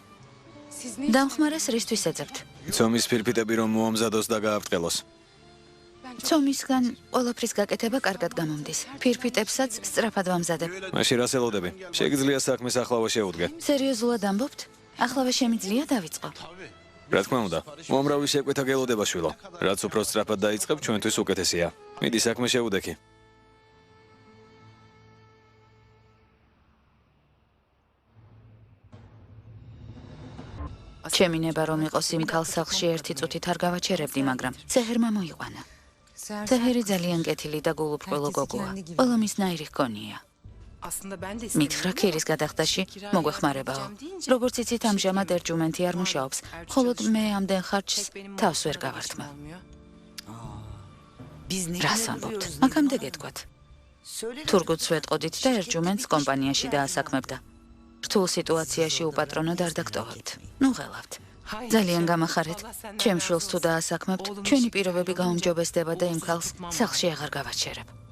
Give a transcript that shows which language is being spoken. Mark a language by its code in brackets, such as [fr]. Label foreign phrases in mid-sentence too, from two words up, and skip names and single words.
[tr] siz ne [ka] დამხმარეს რისთვის ეძებთ? ცომის ფირფიტები რომ მოამზადოს და გააბრტყელოს. ცომისგან ყველაფრის გაკეთება კარგად გამომდის. ფირფიტებსაც სწრაფად ვამზადებ. მაშინ რას ელოდები? შეგიძლია საქმეს ახლავე შეუდგე. სერიოზულად ამბობთ? ახლავე შემიძლია დავიწყო. რა თქმა უნდა, მომრავი შეკვეთა გელოდება შვილო. რაც უფრო სწრაფად დაიწყებ, ჩვენთვის უკეთესია. მიდი საქმე შეუდექი. ჩემი ნება რომ იყოს იმ ქალ სახლში ერთი წუთით არ გავაჩერებდი, მაგრამ ცეჰერმა მოიყვანა. ცეჰერი ძალიან კეთილი და გულუბრყვილო გოგოა. ყველა მისნაირი ჰქონია. [tr] aslında ben de [ka] მითხრა ქირის გადახდაში მოგვეხმარებაო. როგორც იცით, ამჟამად ერჯუმენტი არ მუშაობს, ხოლოდ მე ამდენ ხარჯს თავს ვერ გავართმა. [tr] Biz ne [ka] რას ამბობთ? აქამდე გეტყვათ. თურქუთს ვეტყოდით და ერჯუმენტს კომპანიაში დაასაქმებდა. რთულ სიტუაციაში უპატრონოდ არ დაგტოვებთ. ნუ ღელავთ. ძალიან გამახარეთ. ჩემ შვილს თუ დაასაქმებთ, ჩვენი პირობები გაუმჯობესდება და იმ ქალს სახლში აღარ გავაჩერებ.